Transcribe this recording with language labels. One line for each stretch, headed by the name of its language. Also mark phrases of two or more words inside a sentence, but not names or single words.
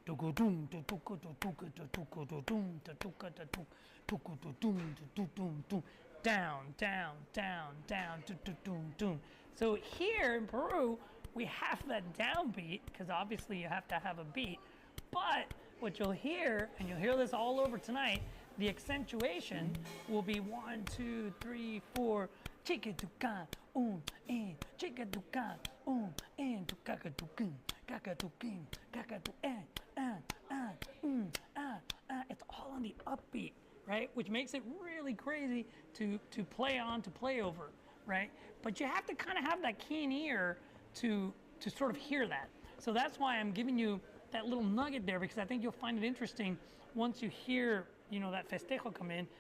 English: Down, down, down, down. So here in Peru, we have that downbeat because obviously you have to have a beat. But what you'll hear, and you'll hear this all over tonight, the accentuation will be 1, 2, 3, 4. Chica-tuca, chica-tuca, tuca-tuquin, caca-tuquin, caca-tu, It's all on the upbeat, right? Which makes it really crazy to play on, to play over. right? But you have to kind of have that keen ear to sort of hear that. So that's why I'm giving you that little nugget there, because I think you'll find it interesting once you hear, you know, that Festejo come in.